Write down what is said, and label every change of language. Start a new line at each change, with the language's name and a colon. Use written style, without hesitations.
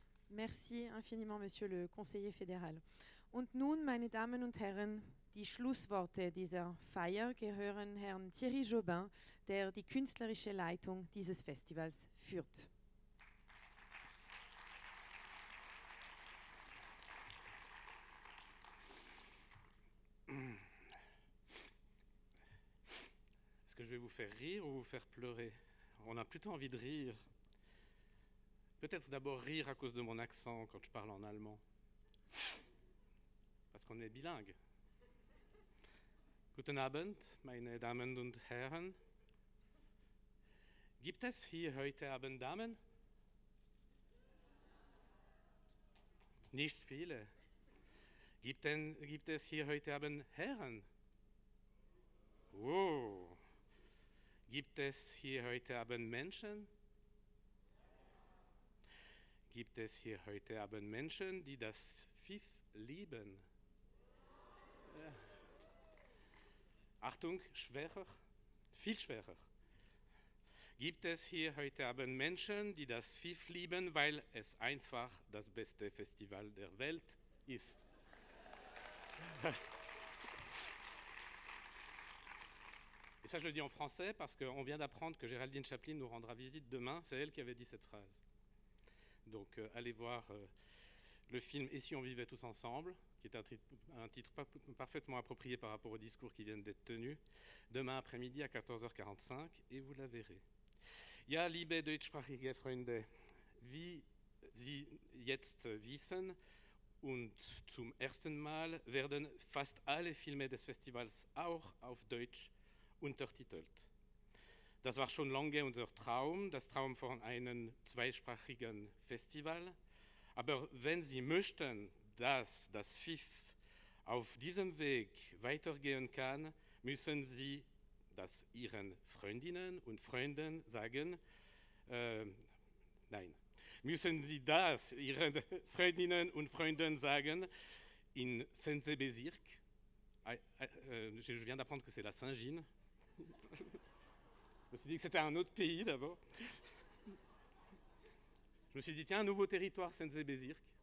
French: Merci infiniment, Monsieur le Conseiller fédéral.
German: Und nun, meine Damen und Herren, die Schlussworte dieser Feier gehören Herrn Thierry Jobin, der die künstlerische Leitung dieses Festivals führt.
French: Est-ce que je vais vous faire rire ou vous faire pleurer? On a plutôt envie de rire. Peut-être d'abord rire à cause de mon accent quand je parle en allemand. Parce qu'on est bilingue.
German: Guten Abend, meine Damen und Herren. Gibt es hier heute Abend Damen? Nicht viele. Gibt es hier heute Abend Herren? Oh. Gibt es hier heute Abend Menschen? Gibt es hier heute Abend Menschen, die das FIF lieben? Ja. Achtung, schwerer, viel schwerer. Gibt es hier heute Abend Menschen, die das FIF lieben, weil es einfach das beste Festival der Welt ist?
French: Et ça, je le dis en français parce qu'on vient d'apprendre que Géraldine Chaplin nous rendra visite demain. C'est elle qui avait dit cette phrase. Donc allez voir le film « Et si on vivait tous ensemble », qui est un titre parfaitement approprié par rapport aux discours qui viennent d'être tenus, demain après-midi à 14h45, et vous la verrez.
German: Ja, liebe deutschsprachige Freunde, wie Sie jetzt wissen, und zum ersten Mal werden fast alle Filme des Festivals auch auf Deutsch untertitelt. Das war schon lange unser Traum, das Traum von einem zweisprachigen Festival. Aber wenn Sie möchten, dass das FIF auf diesem Weg weitergehen kann, müssen Sie das Ihren Freundinnen und Freunden sagen. Nein, müssen Sie das Ihren Freundinnen und Freunden sagen in Saint-Bezirk.
French: Je viens d'apprendre que c'est la Saint-Gine. Je me suis dit que c'était un autre pays d'abord. Je me suis dit, tiens, un nouveau territoire, Saint-Bezirk.